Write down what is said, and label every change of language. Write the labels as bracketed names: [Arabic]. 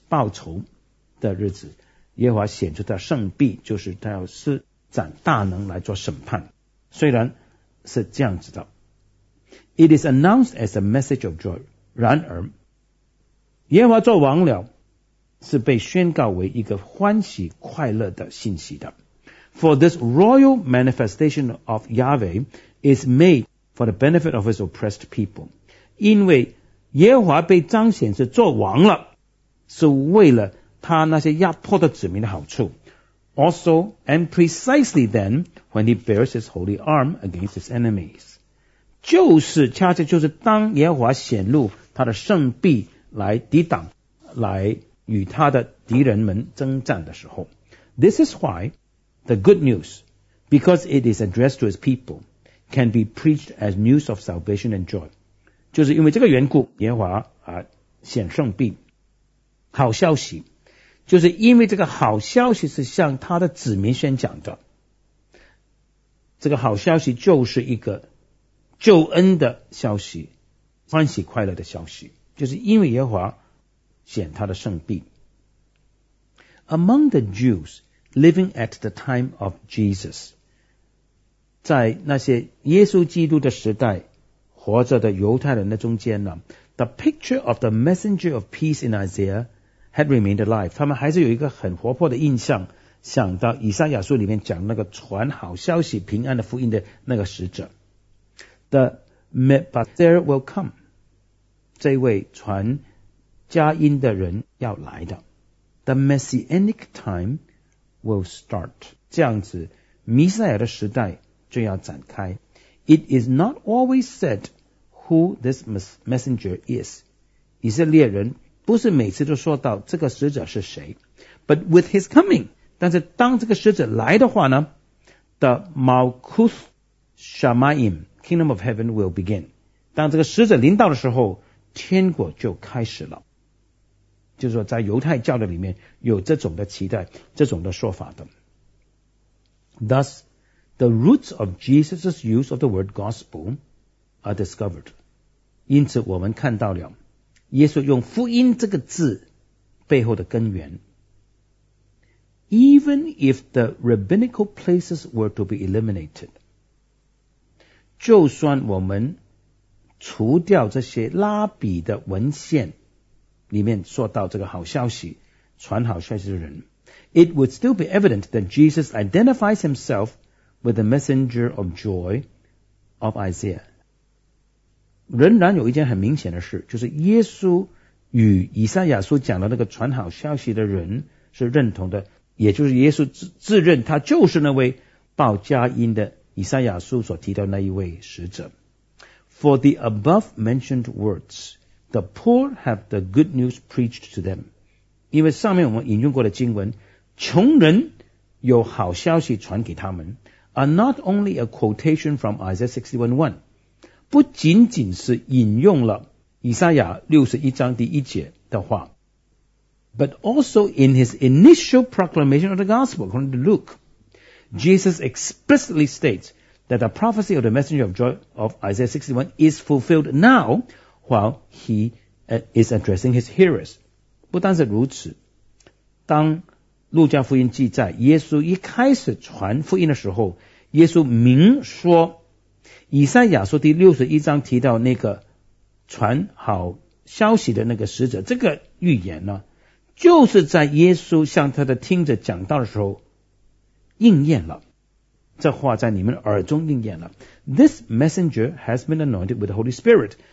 [Chinese] 报仇的日子，耶和华显出他圣臂，就是他要施展大能来做审判，虽然是这样子的。 [English] It is announced as a message of joy. [Chinese] 然而耶和华作王了是被宣告为一个欢喜快乐的信息的。 [English] For this royal manifestation of Yahweh is made for the benefit of his oppressed people. [Chinese] 因为耶和华被彰显是作王了，是为了他那些压迫的子民的好处。 [English] Also and precisely then when he bears his holy arm against his enemies. [Chinese] 就是恰恰就是当耶和华显露他的圣臂来抵挡，来与他的敌人们征战的时候。 [English] This is why the good news, because it is addressed to his people, can be preached as news of salvation and joy. [Chinese] 就是因为这个缘故，耶和华、显圣臂，好消息，就是因为这个好消息是向他的子民宣讲的，这个好消息就是一个救恩的消息，欢喜快乐的消息，就是因为耶和华显他的圣臂。 [English] Among the Jews living at the time of Jesus, [Chinese] 在那些耶稣基督的时代活着的犹太人的中间呢， [English] The picture of the messenger of peace in Isaiah had remained alive. [Chinese] 他们还是有一个很活泼的印象，想到以赛亚书里面讲那个传好消息平安的福音的那个使者。 [English] The Mibaser will come. [Chinese] 这位传佳音的人要来的。 [English] The Messianic time will start. [Chinese] 这样子弥赛亚的时代就要展开。 [English] It is not always said who this messenger is. [Chinese] 以色列人不是每次都说到这个使者是谁。 [English] But with his coming, [Chinese] 但是当这个使者来的话呢， [English] The Malkuth Shamayim, Kingdom of Heaven will begin. [Chinese] 当这个使者临到的时候，天国就开始了。就是说在犹太教的里面有这种的期待，这种的说法的。 [English] Thus, the roots of Jesus' use of the word gospel are discovered. [Chinese] 因此我们看到了耶稣用福音这个字背后的根源。 [English] Even if the rabbinical places were to be eliminated, [Chinese] 就算我们除掉这些拉比的文献里面说到这个好消息，传好消息的人， [English] It would still be evident that Jesus identifies himself with the messenger of joy of Isaiah. [Chinese] 仍然有一件很明显的事，就是耶稣与以赛亚书讲的那个传好消息的人是认同的，也就是耶稣 自认他就是那位报佳音的以赛亚书所提到的那一位使者。 [English] For the above mentioned words, the poor have the good news preached to them. [Chinese] 因为上面我们引用过的经文，穷人有好消息传给他们， [English] are not only a quotation from Isaiah 61:1, [Chinese] 不仅仅是引用了以赛亚61章第一节的话， [English] but also in his initial proclamation of the gospel, according to Luke, Jesus explicitly states,that the prophecy of the messenger of joy of Isaiah 61 is fulfilled now while he is addressing his hearers. [Chinese] 不单是如此，当路加福音记载耶稣一开始传福音的时候，耶稣明说以赛亚书第61章提到那个传好消息的那个使者，这个预言呢，就是在耶稣向他的听者讲道的时候应验了，这话在你们耳中应验了。 [English] This messenger has been anointed with the Holy Spirit.